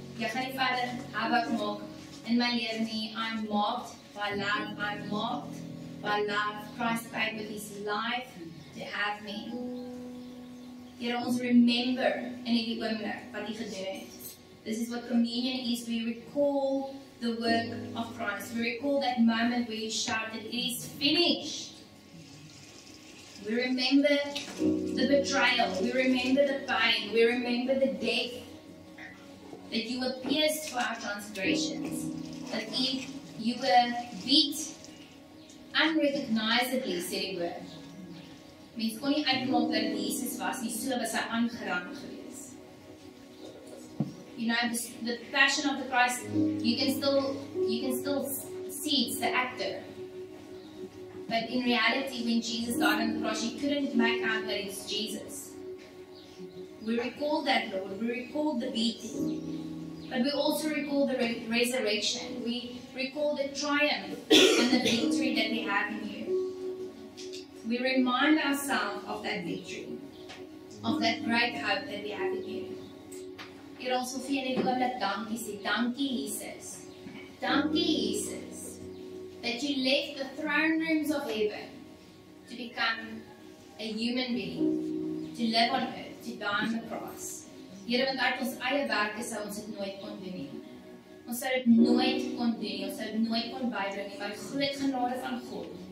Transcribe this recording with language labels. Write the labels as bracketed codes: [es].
[af] Jy gaan nie verder havoc maak in my lewe nie. [en] I'm marked by love. I'm marked by love. Christ paid with his life to have me. [af] Here, ons remember in hierdie oomblik wat hy gedoen het. [en] This is what communion is. We recall the work of Christ. We recall that moment where he shouted, it is finished. We remember the betrayal. We remember the pain. We remember the death. That you were pierced for our transgressions. That you were beat unrecognizably, [af] sê die woord. Mens kon nie uitmaak dat Jesus was nie, so was hy aangerang gewees. [en] You know, the passion of the Christ, you can still see it's the actor. But in reality, when Jesus died on the cross, you couldn't make out that it's Jesus. We recall that, Lord. We recall the beating. But we also recall the resurrection. We recall the triumph and the victory that we have in you. We remind ourselves of that victory, of that great hope that we have in you. [af] Hier ons wil vir julle die oomblik dankie sê. Dankie, Jesus. Dankie, Jesus. [en] That you left the throne rooms of heaven to become a human being, to live on earth, to die on the cross. [af] Here, want uit ons eie werke sou ons dit nooit kon doen nie. Ons sou dit nooit kon doen nie, ons sou dit nooit kon bydra nie, maar die groot genade van God.